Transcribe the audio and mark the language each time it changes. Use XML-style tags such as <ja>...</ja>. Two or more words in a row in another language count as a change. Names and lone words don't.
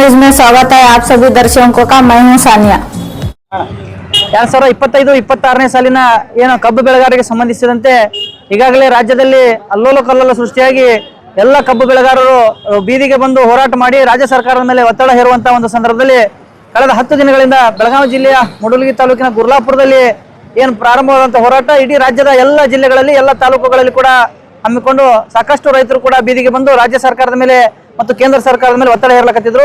<hi>स्वागत है आप सभी दर्शकों का। मैं हूं सानिया।</hi> <kn>2025-26ನೇ ಸಾಲಿನ ಏನು ಕಬ್ಬು ಬೆಳೆಗಾರರಿಗೆ ಸಂಬಂಧಿಸಿದಂತೆ ಈಗಾಗಲೇ ರಾಜ್ಯದಲ್ಲಿ ಅಲ್ಲೋಲ ಕಲ್ಲೋಲ ಸೃಷ್ಟಿಯಾಗಿ ಎಲ್ಲ ಕಬ್ಬು ಬೆಳೆಗಾರರು ಬೀದಿಗೆ ಬಂದು ಹೋರಾಟ ಮಾಡಿ ರಾಜ್ಯ ಸರ್ಕಾರದ ಮೇಲೆ ಒತ್ತಡ ಹೇರುವಂತಹ ಒಂದು ಸಂದರ್ಭದಲ್ಲಿ ಕಳೆದ 10 ದಿನಗಳಿಂದ ಬೆಳಗಾವಿ ಜಿಲ್ಲೆಯ ಮೂಡಲಗಿ ತಾಲೂಕಿನ ಗುರ್ಲಾಪುರದಲ್ಲಿ ಏನು ಪ್ರಾರಂಭವಾದಂತಹ ಹೋರಾಟ ಇಡೀ ರಾಜ್ಯದ ಎಲ್ಲ ಜಿಲ್ಲೆಗಳಲ್ಲಿ ಎಲ್ಲ ತಾಲೂಕುಗಳಲ್ಲಿ ಕೂಡ ಹಮ್ಮಿಕೊಂಡು ಸಾಕಷ್ಟು ರೈತರು ಕೂಡ ಬೀದಿಗೆ ಬಂದು ರಾಜ್ಯ ಸರ್ಕಾರದ ಮೇಲೆ ಮತ್ತು ಕೇಂದ್ರ ಸರ್ಕಾರದ ಮೇಲೆ ಒತ್ತಡ ಹೇರಲಾಕತ್ತಿದ್ರು।</kn>